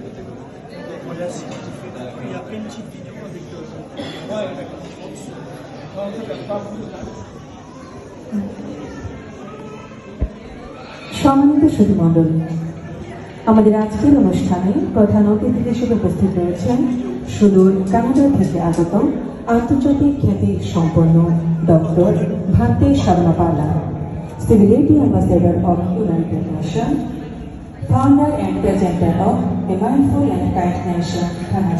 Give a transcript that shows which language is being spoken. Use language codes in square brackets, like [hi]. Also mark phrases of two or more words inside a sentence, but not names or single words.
[fr] Il y a plein de petites vidéos avec [bn] সম্মানিত সুধীমণ্ডলী, আমাদের আজকের অনুষ্ঠানে প্রধান অতিথি হিসেবে উপস্থিত রয়েছেন সুদূর কানাডা থেকে আগত আন্তর্জাতিক খ্যাতি সম্পন্ন ডক্টর ভান্তে শর্মা পালা, [en] civility ambassador of United Nation, founder and presenter of a mindful and kind nation [bn] কানাডা।